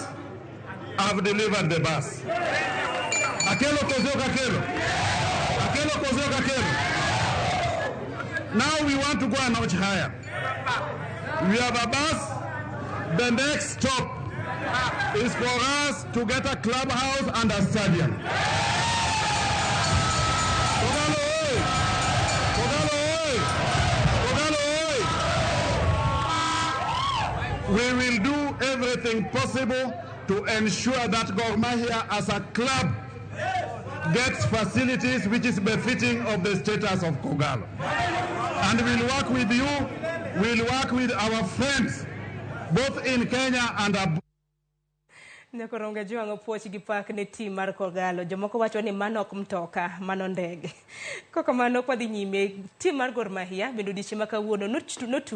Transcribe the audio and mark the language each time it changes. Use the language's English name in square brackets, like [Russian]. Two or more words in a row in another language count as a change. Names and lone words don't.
[English] I've delivered the bus. [Luo (Kenya and Tanzania)] Akelo kozoka akelo. Akelo kozoka akelo. [English] Now we want to go a notch higher. We have a bus. The next stop is for us to get a clubhouse and a stadium. [Luo (Kenya and Tanzania)] Kogalo oi! Kogalo oi! Kogalo oi! [English] We will do everything possible to ensure that Gor Mahia as a club gets facilities which is befitting of the status of Kogalo. And we'll work with you, we'll work with our friends, both in Kenya and abroad. [Luo (Kenya and Tanzania)] Nekoronga juango pochi gi pak ne team mar Kogalo. Jomoko wacho ni mano ok mtoka, mano ndege. Koko mano kwa dhi nyime team mar Gor Mahia bendo dichiema kawuono notu